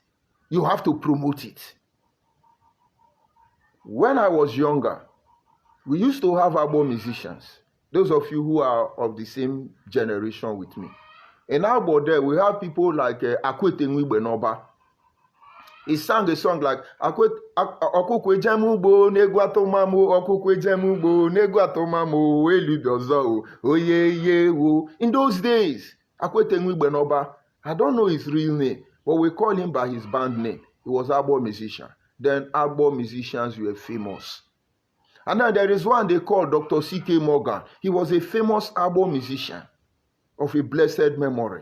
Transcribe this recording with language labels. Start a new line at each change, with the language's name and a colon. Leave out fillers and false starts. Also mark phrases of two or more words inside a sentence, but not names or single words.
English: You have to promote it. When I was younger, we used to have Igbo musicians. Those of you who are of the same generation with me. In Igbo there, we have people like Akwete Nwigbe. He sang a song like
Igbo: Okukwe Jamugbo Negwatomamo Okukwe Jamugbo Negwatomamo Eludozo Oye ye wo.
English: In those days, Akwete Nwigbe, I don't know his real name, but we call him by his band name. He was an Igbo musician. Then Igbo musicians were famous. And then there is one they call Dr. C.K. Morgan. He was a famous Igbo musician of a blessed memory.